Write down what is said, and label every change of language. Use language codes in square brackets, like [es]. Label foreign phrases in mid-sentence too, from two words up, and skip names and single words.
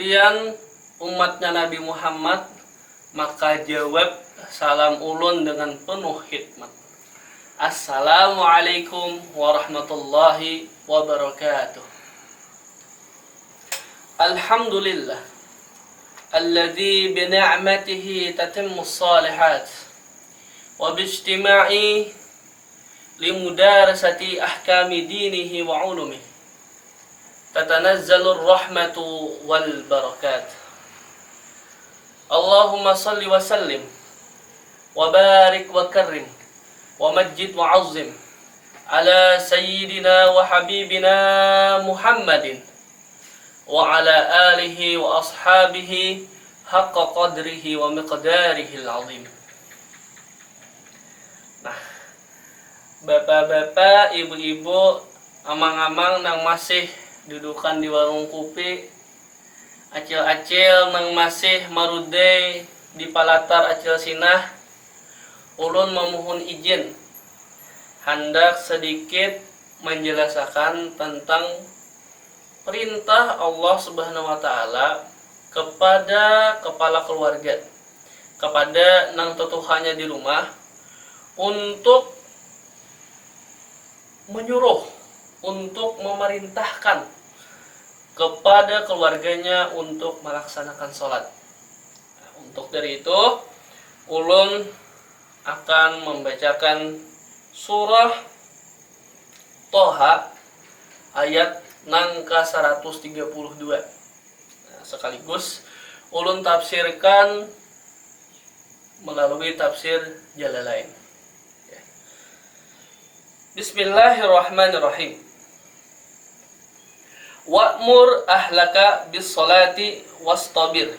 [id] bukan umatnya Nabi Muhammad, maka jawab salam ulun dengan penuh hikmat. [ar] السلام عليكم ورحمة الله وبركاته. الحمد لله الذي بنعمته تتم الصالحات وباجتماع لمدارسة أحكام دينه وعلومه تتنزل الرحمة والبركات. اللهم صل وسلم وبارك وكرم ومجد وعظم على سيدنا وحبيبنا محمد وعلى آله وأصحابه حق قدره ومقداره العظيم. [bjn] Nah, bapak-bapak, ibu-ibu, amang-amang nang masih dudukan di warung kopi, acil-acil nang masih marude di palatar acil sinah, ulun memohon [id] izin hendak sedikit menjelaskan tentang perintah Allah [ar] سبحانه وتعالى [id] kepada kepala keluarga, kepada [bjn] nang tetuhannya [id] di rumah, untuk menyuruh, untuk memerintahkan kepada keluarganya untuk melaksanakan sholat. Untuk dari itu, ulun akan membacakan surah Toha ayat nangka 132. Sekaligus ulun tafsirkan melalui tafsir Jalalain. [ar] بسم الله الرحمن الرحيم. وأمر أهلك بالصلاة واصطبر.